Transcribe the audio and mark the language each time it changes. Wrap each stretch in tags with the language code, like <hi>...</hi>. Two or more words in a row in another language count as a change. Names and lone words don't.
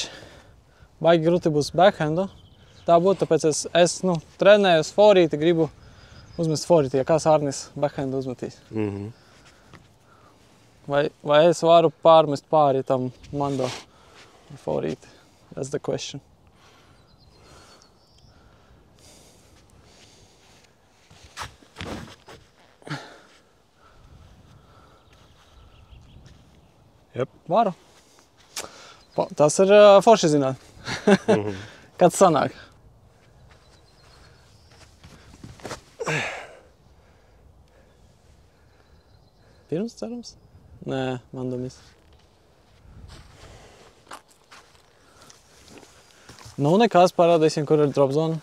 <lv>Baigi grūti būs backhandu. Tā būtu, tāpēc es trenēju uz forīti, gribu uzmest forīti, ja kāds Arnis backhandu uzmetīs. Vai es varu pārmest pāri tam mando forīti?</lv> <en>That's the question. Yep.</en> <lv>Varu. Tas ir forši zināt. Kad sanāk. Pirms cerams? Nē, man domis. Nu, nekas parādīsim, kur ir drop zona.</lv>